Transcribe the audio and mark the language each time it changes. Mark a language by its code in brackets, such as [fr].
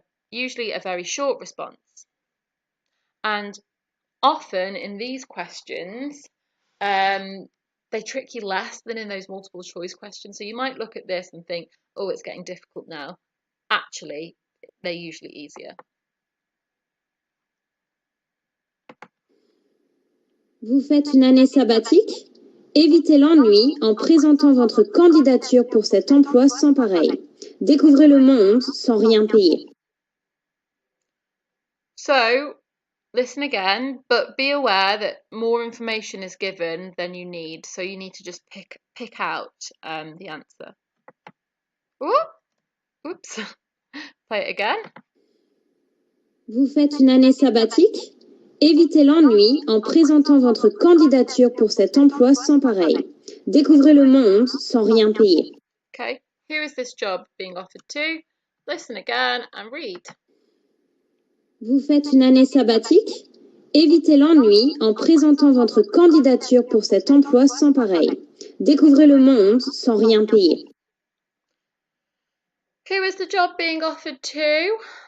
[en] Usually a very short response. And often in these questions, they trick you less than in those multiple choice questions. So you might look at this and think, oh, it's getting difficult now. Actually, they're usually easier. [fr] Vous faites une année sabbatique? Évitez l'ennui en présentant votre candidature pour cet emploi sans pareil. Découvrez le monde sans rien payer. [en] So, Listen again, but be aware that more information is given than you need, so you need to just pick out the answer. Oops. Play it again. [fr] Vous faites une année sabbatique? Évitez l'ennui en présentant votre candidature pour cet emploi sans pareil. Découvrez le monde sans rien payer. [en] Okay, who is this job being offered to? Listen again and read. [fr] Vous faites une année sabbatique? Évitez l'ennui en présentant votre candidature pour cet emploi sans pareil. Découvrez le monde sans rien payer. [en] Who is the job being offered to?